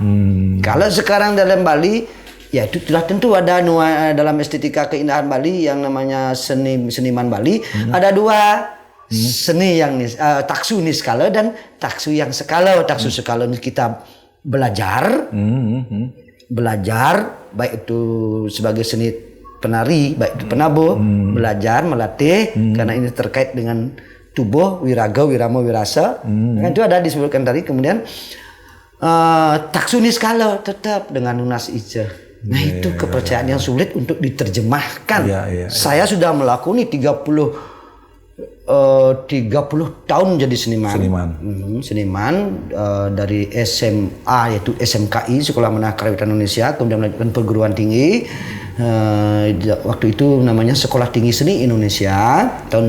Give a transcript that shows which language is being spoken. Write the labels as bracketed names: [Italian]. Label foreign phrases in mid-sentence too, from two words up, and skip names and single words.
[Indonesian] Kalau sekarang dalam Bali, ya itu sudah tentu ada dalam estetika keindahan Bali yang namanya seniman Bali, ada dua seni yang taksu niskala dan taksu yang skala. Taksu skala ini kita belajar, baik itu sebagai seni penari, baik itu penabuh, belajar, melatih, karena ini terkait dengan tubuh, wiraga, wirama, wirasa. Kan itu ada disebutkan tadi. Kemudian taksu niskala tetap dengan [Balinese] nunas ija. [Indonesian] Nah, itu kepercayaan yang sulit untuk diterjemahkan. Saya sudah melakoni 30 tahun jadi seniman dari SMA yaitu SMKI Sekolah Menengah Kerawatan Indonesia, kemudian melanjutkan perguruan tinggi waktu itu namanya Sekolah Tinggi Seni Indonesia tahun